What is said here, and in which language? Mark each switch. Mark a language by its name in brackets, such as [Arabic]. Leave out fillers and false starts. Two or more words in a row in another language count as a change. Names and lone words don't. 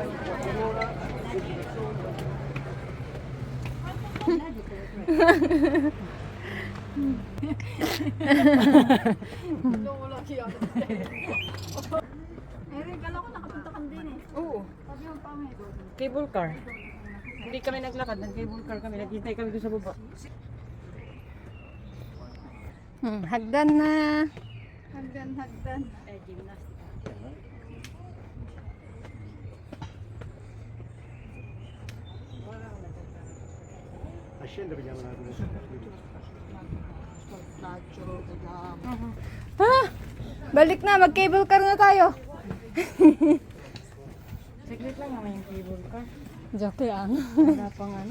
[Filipino] Oo. [English] Cable car. [Filipino] Hindi kami naglakad, nag- [English] cable car [Filipino] kami. Naghintay kami doon sa baba. Hagdan na. Hagdan. Gymnastic. [Italian] A scendere vediamo un attimo. [Filipino] Balik na, mag- [English] cable car [Filipino] na tayo. Secret lang naman yung [English] cable car. [Filipino] Joke lang. Wala pang ano.